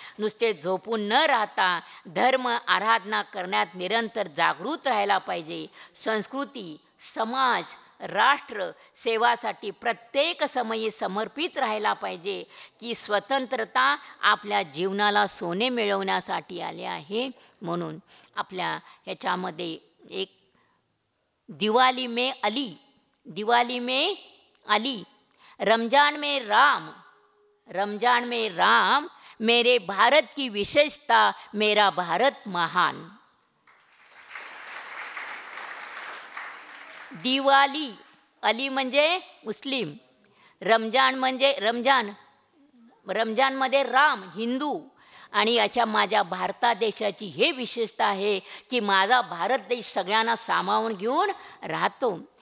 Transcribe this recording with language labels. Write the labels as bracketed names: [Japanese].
[Marathi] नुसते झोपून न राहता धर्म आराधना करण्यात निरंतर जागृत राहायला पाहिजे. संस्कृती, समाज, राष्ट्र सेवासाठी प्रत्येक समयी समर्पित राहायला पाहिजे की स्वतंत्रता आपल्या जीवनाला सोने मिळवण्यासाठी आले आहे. म्हणून आपल्या ह्याच्यामध्ये एक [Hindi] दिवाली में अली, दिवाली में अली, रमजान में राम, रमजान में राम, मेरे भारत की विशेषता, मेरा भारत महान. [Marathi] दिवाली, अली म्हणजे मुस्लिम, रमजान म्हणजे रमजानमध्ये राम हिंदू. आणि याच्या माझ्या भारत देशाची हे विशेषता आहे की माझा भारत देश सगळ्यांना सामावून घेऊन राहतो.